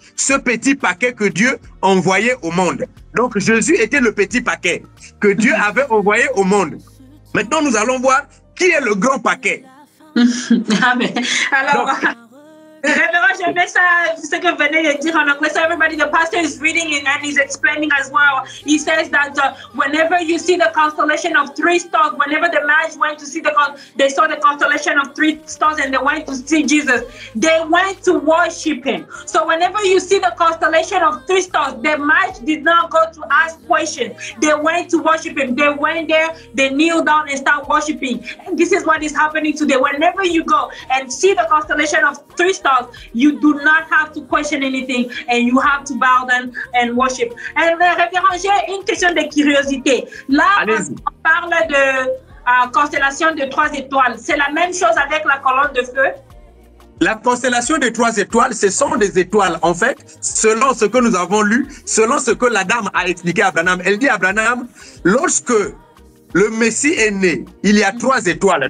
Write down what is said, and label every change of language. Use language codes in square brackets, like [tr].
[fr] Ce petit paquet que Dieu envoyait au monde. Donc Jésus était le petit paquet que Dieu avait envoyé au monde. Maintenant, nous allons voir qui est le grand paquet. Amen. Alors, révérend, je mets ça, ce que venez de dire en anglais. [en] So everybody, the pastor is reading it and he's explaining as well. He says that whenever you see the constellation of 3 stars, whenever the magi went to see they saw the constellation of 3 stars and they went to see Jesus, they went to worship him. So whenever you see the constellation of 3 stars, the magi did not go to ask questions. They went to worship him. They went there, they kneel down and start worshiping. And this is what is happening today. Whenever you go and see the constellation of 3 stars, stars, you do not have to question anything and you have to bow down and worship. [fr] And révérend, j'ai une question de curiosité. Là, on parle de constellation de 3 étoiles. C'est la même chose avec la colonne de feu? La constellation des 3 étoiles, ce sont des étoiles. En fait, selon ce que nous avons lu, selon ce que la dame a expliqué à Branham, elle dit à Branham, lorsque le Messie est né, il y a 3 étoiles.